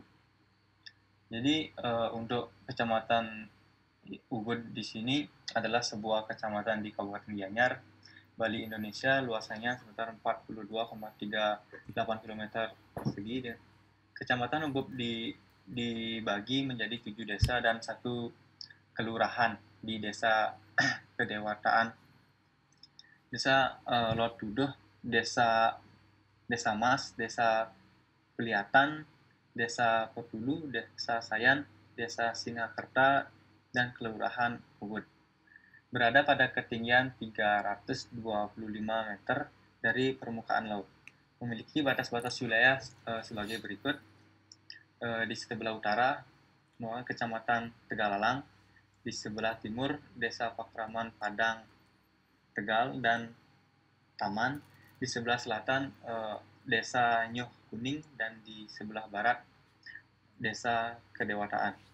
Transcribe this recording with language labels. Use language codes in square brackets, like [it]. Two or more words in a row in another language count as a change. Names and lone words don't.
[id] Jadi untuk Kecamatan Ubud di sini adalah sebuah kecamatan di Kabupaten Gianyar, Bali, Indonesia, luasannya sekitar 42,38 km persegi. Kecamatan Ubud dibagi menjadi 7 desa dan 1 kelurahan di Desa Kedewataan, Desa Lot Duduh, Desa Mas, Desa Peliatan, Desa Petulu, Desa Sayan, Desa Singakerta, dan Kelurahan Ubud. Berada pada ketinggian 325 meter dari permukaan laut. Memiliki batas-batas wilayah sebagai berikut. Di sebelah utara, Kecamatan Tegalalang, di sebelah timur, Desa Pakraman Padang, Tegal, dan Taman, di sebelah selatan Desa Nyoh Kuning dan di sebelah barat Desa Kedewataan.